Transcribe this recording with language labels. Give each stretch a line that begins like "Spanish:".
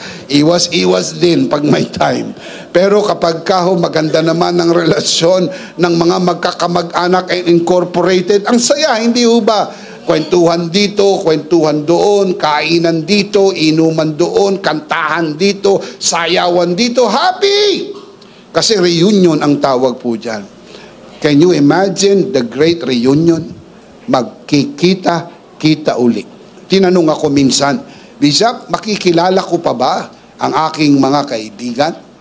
Filipino: Iwas-iwas din pag may time. Pero kapag maganda naman ang relasyon ng mga magkakamag-anak
English: and incorporated,
Filipino: ang saya, hindi ba? Kwentuhan dito, kwentuhan doon, kainan dito, inuman doon, kantahan dito, sayawan dito, happy! Kasi reunion ang tawag po dyan.
English: Can you imagine the great reunion?
Filipino: Magkikita-kita uli. Tinanong ako minsan, Bishop, makikilala ko pa ba ang aking mga kaibigan?